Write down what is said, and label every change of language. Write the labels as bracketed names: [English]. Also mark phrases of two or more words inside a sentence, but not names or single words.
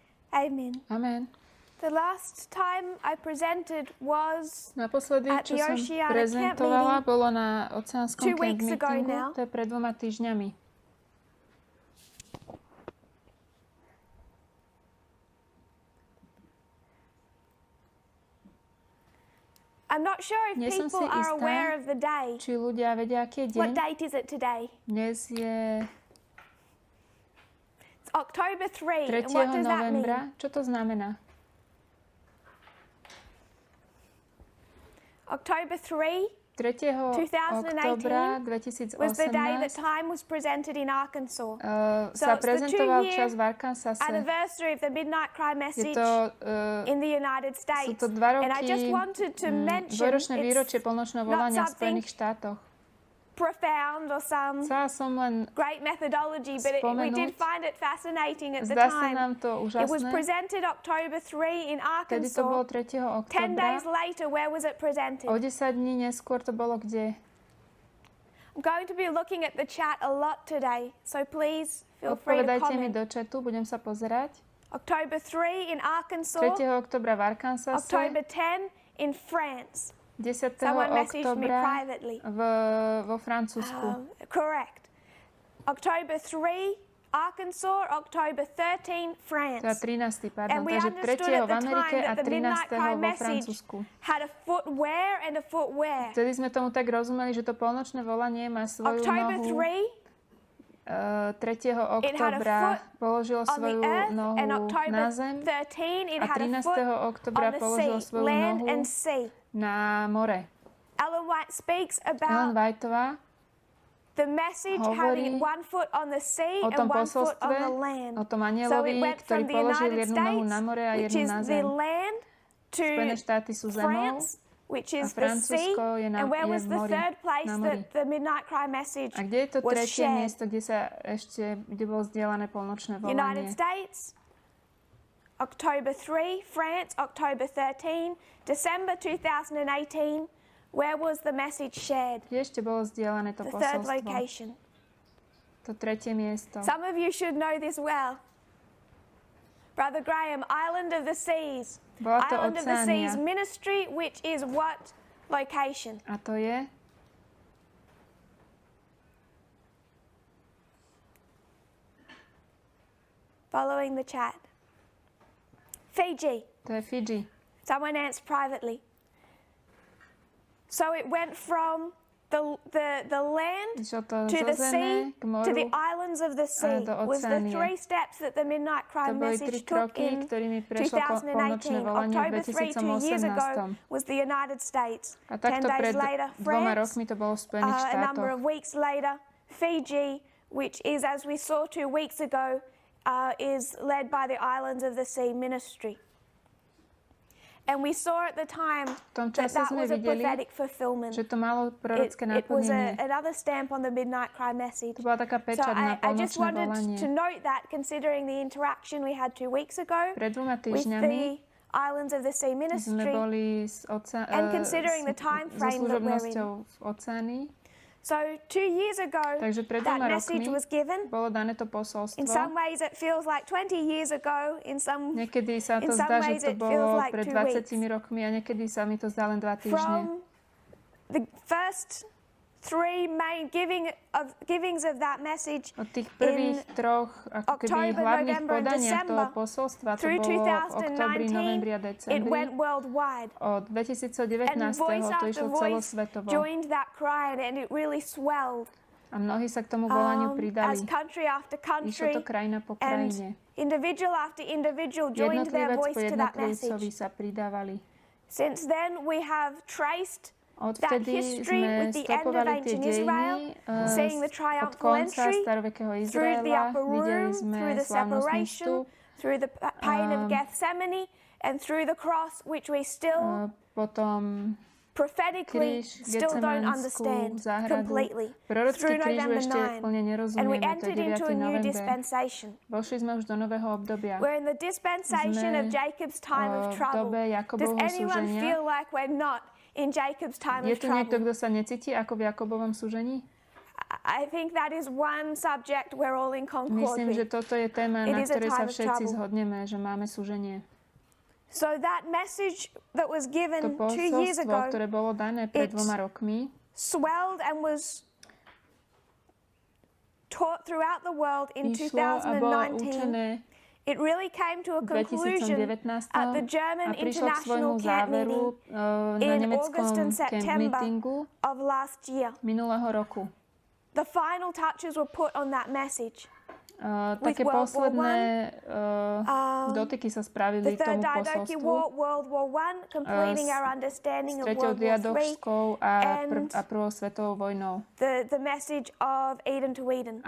[English] Amen. Amen. The last time I presented was [Slovak] Naposledy, [English] at [Slovak] čo [English] the [Slovak] som [English] Oceanic [Slovak] prezentovala, [English] Camp [Slovak] bolo na oceánskom [English] 2 [Slovak] camp [English] weeks ago [Slovak] meetingu. [English] now. [Slovak] To je pred 2 týždňami. [English] I'm not sure if [Slovak] Nie som si [English] people are [Slovak] istá, [English] aware of the day. [Slovak] či ľudia vedia, aký je [English] What [Slovak] deň. [English] date is it today? [Slovak] Dnes je [English] It's October 3. [Slovak] 3. [English] And what does that mean? [Slovak] novembra. Čo to znamená? [English] October 3 [Slovak] 3. októbra [English] was the day that [Slovak] 2018 [English] time was presented in Arkansas. [Slovak] sa [English] it's the [Slovak] prezentoval [English] 2-year [Slovak] čas v Arkansase. [English] Anniversary of the Midnight Cry [Slovak] Je [English] message [Slovak] to, [English] in the United [Slovak] sú [English] States. [Slovak] to 2 [English] And I just [Slovak] roky, [English] wanted to mention [Slovak] dvojročné [English] it's [Slovak] výročie polnočného volania v [English] something [Slovak] Spojených štátoch. [English] profound or some [Slovak] Chcela som len [English] great methodology, but we did find it fascinating at the [Slovak] zdá sa [English] time. [Slovak] nám to [English] It was [Slovak] úžasné. [English] presented October 3 in [Slovak] Vtedy to bolo [English] Arkansas. [Slovak] 3. [English] 10 days [Slovak] októbra. [English] later, where was it presented? [Slovak] O 10 dní neskôr to bolo kde? [English] I'm going to be looking at the chat a lot today, so please feel free to [Slovak] Odpovedajte mi [English] comment. [Slovak] do chatu, budem sa pozerať. [English] October 3 in [Slovak] 3. [English] Arkansas, [Slovak] októbra v Arkansase, [English] October 10 in France. [Slovak] 10. [English] Someone messaged me [Slovak] októbra [English] privately. [Slovak] vo Francúzsku. [English] Correct. October 3, Arkansas, October 13, France. [Slovak] Teda 13. [English] And [Slovak] pardon. [English] we [Slovak] Takže [English] understood [Slovak] 3. [English] at [Slovak] v [English] the [Slovak] Amerike [English] time [Slovak] a [English] that the Midnight [Slovak] 13. [English] Cry [Slovak] vo [English] message [Slovak] Francúzsku. [English] had a footwear and a footwear. [Slovak] Vtedy sme tomu tak rozumeli, že to polnočné volanie má svoju [English] October [Slovak] nohu. [English] 3, [Slovak] 3. [English] it had a [Slovak] októbra [English] foot [Slovak] položilo [English] on the [Slovak] svoju [English] earth, [Slovak] nohu [English] and [Slovak] na [English] October [Slovak] zem [English] 13, it [Slovak] a [English] had a [Slovak] 13. [English] foot [Slovak] októbra [English] on the [Slovak] položilo [English] sea, [Slovak] svoju [English] land [Slovak] nohu [English] and sea. [Slovak] na more. [English] Ellen White speaks [Slovak] Ellen [English] about [Slovak] Whiteová [English] the message having [Slovak] hovorí [English] one foot on the sea [Slovak] o [English] and [Slovak] tom [English] one foot on [Slovak] posolstve, [English] the land. [Slovak] o tom [English] So it [Slovak] anielovi, [English] went [Slovak] ktorý [English] from the [Slovak] položil [English] United [Slovak] jednu nohu [English] States, [Slovak] na more a [English] which [Slovak] jednu [English] is [Slovak] na [English] the [Slovak] zem. [English] land, to [Slovak] Spojené štáty sú zemou [English] France, which [Slovak] a [English] is the sea. [Slovak] Francúzsko je [English] And where [Slovak] je [English] was [Slovak] v [English] the [Slovak] mori, [English] third place [Slovak] na mori. [English] that the Midnight Cry message [Slovak] A kde je to [English] was [Slovak] tretie [English] shared? [Slovak] miesto, kde bolo zdieľané polnočné [English] United [Slovak] volanie? [English] States, October 3, France, October 13, December 2018. Where was the message shared? [Slovak] Kde ešte bolo zdieľané to [English] The third [Slovak] posolstvo? [English] location. [Slovak] To tretie miesto. [English] Some of you should know this well. Brother Graham, Island of the Seas. [Slovak] Bola to [English] Island of the Seas [Slovak] Oceánia. [English] ministry, which is what location? [Slovak] A to je? [English] Following the chat. Fiji. [Slovak] To je Fidži. [English] Someone answered privately. So it went from the land [Slovak] Išlo to [English] to the [Slovak] zo [English] sea [Slovak] zeme k [English] to the [Slovak] moru. [English] islands of the sea [Slovak] do [English] was the [Slovak] oceánie. [English] 3 steps that the Midnight Cry [Slovak] To boli 3 [English] message took [Slovak] kroky, [English] in [Slovak] ktorými prešlo polnočné [English] 2018. [Slovak] volanie v [English] October 3, 2 years ago, [Slovak] 2018. [English] was the United States. [Slovak] A [English] 10 [Slovak] takto [English] days [Slovak] pred [English] later, [Slovak] 2 [English] France. [Slovak] rokmi to bolo v Spojených [English] A number [Slovak] štátoch. [English] of weeks later, Fiji, which is, as we saw 2 weeks ago, is led by the Islands of the Sea ministry. And we saw at the time [Slovak] V tom [English] that [Slovak] čase [English] that [Slovak] sme [English] was a [Slovak] videli, [English] prophetic fulfillment. [Slovak] že to malo prorocké [English] It was [Slovak] naplnenie. [English] another stamp on the Midnight Cry message. [Slovak] To bola taká [English] So [Slovak] pečať na [English] I just [Slovak] polnočné [English] wanted [Slovak] volanie. [English] to note that, considering the interaction we had 2 weeks ago [Slovak] Pred 2 [English] with [Slovak] týždňami [English] the Islands of the Sea [Slovak] sme [English] ministry, [Slovak] boli [English] and considering the time [Slovak] so [English] frame that we're in. [Slovak] služobnosťou v oceáni. [English] So 2 years ago, [Slovak] Takže pred [English] that [Slovak] 2 [English] message [Slovak] rokmi [English] was given. [Slovak] bolo dané to [English] In [Slovak] posolstvo. [English] some ways, it feels like 20 years ago. In some [Slovak] Niekedy sa [English] in [Slovak] to [English] some [Slovak] zdá, [English] ways [Slovak] že to [English] it feels [Slovak] bolo [English] like [Slovak] pred [English] 2 weeks. [Slovak] 20 rokmi a niekedy sa mi to zdá len 2 týždne. [English] From the first 3 main givings of that message [Slovak] Od tých prvých 3 ako keby [English] October, [Slovak] hlavných [English] November and [Slovak] podaniach toho [English] December [Slovak] posolstva, to [English] through [Slovak] bolo v októbri, [English] 2019, [Slovak] novembri a [English] it [Slovak] decembri. [English] went worldwide. [Slovak] Od 2019. [English] And voice [Slovak] to [English] after [Slovak] išlo [English] voice [Slovak] celosvetovo. [English] joined that cry, and it really swelled. [Slovak] A mnohí sa k tomu volaniu [English] As [Slovak] pridali. [English] country after [Slovak] Išlo [English] country [Slovak] to krajina po [English] and [Slovak] krajine. [English] individual after individual joined their [Slovak] Jednotlivec [English] voice [Slovak] po [English] to that [Slovak] jednotlivcovi [English] message. [Slovak] sa pridávali. [English] Since then, we have traced that [Slovak] Odvtedy [English] history [Slovak] sme [English] with the end of [Slovak] stopovali tie [English] ancient Israel, [Slovak] dejiny [English] seeing the [Slovak] od [English] triumphal [Slovak] konca [English] entry, [Slovak] starovekého [English] through the [Slovak] Izraela. [English] upper [Slovak] Videli [English] room, [Slovak] sme [English] through the [Slovak] slávnostný [English] separation, [Slovak] vstup, [English] through the pain of Gethsemane, and through the cross, which we still [Slovak] potom [English] prophetically [Slovak] kríž, [English] still don't [Slovak] Getsemanskú [English] understand [Slovak] záhradu. [English] completely. [Slovak] Prorocký [English] Through [Slovak] kríž [English] November [Slovak] ešte [English] 9. [Slovak] plne [English] And we [Slovak] nerozumieme, to je [English] entered into [Slovak] 9. [English] a new [Slovak] november. [English] dispensation. [Slovak] Vošli sme už do nového obdobia. [English] We're in the dispensation [Slovak] Sme [English] of Jacob's time of [Slovak] v [English] trouble. [Slovak] dobe [English] Does [Slovak] Jakobovho [English] anyone [Slovak] súženia. [English] feel like we're not in Jacob's time [Slovak] Je [English] of [Slovak] tu niekto, [English] trouble? [Slovak] kto sa necíti ako v Jakobovom súžení? [English] I think that is one subject we're all in concord [Slovak] Myslím, že [English] with. [Slovak] toto je téma, na [English] It is a [Slovak] ktorej sa [English] time of [Slovak] všetci [English] trouble. [Slovak] zhodneme, že máme súženie. [English] So that message that was [Slovak] To [English] given 2 years [Slovak] posolstvo, [English] ago [Slovak] ktoré bolo dané pred 2 rokmi, [English] swelled and was taught throughout the world in [Slovak] išlo a bolo [English] 2019. [Slovak] učené [English] It really came to a [Slovak] v [English] conclusion [Slovak] 2019 [English] at the [Slovak] a [English] German [Slovak] prišlo k svojmu [English] International Camp [Slovak] záveru [English] Meeting [Slovak] na [English] in [Slovak] nemeckom [English] August and [Slovak] camp [English] September [Slovak] meetingu [English] of last year. [Slovak] minulého roku. [English] The final touches were put on that message. [Slovak] Také [English] World War [Slovak] posledné dotyky sa spravili [English] The Third [Slovak] tomu [English] Diadochi [Slovak] posolstvu [English] War, World War I, completing [Slovak] s [English] our understanding [Slovak] s [English] of [Slovak] treťou [English] World War III, [Slovak] diadochskou [English] and [Slovak] a prvou svetovou vojnou. [English] the message of Eden to Eden.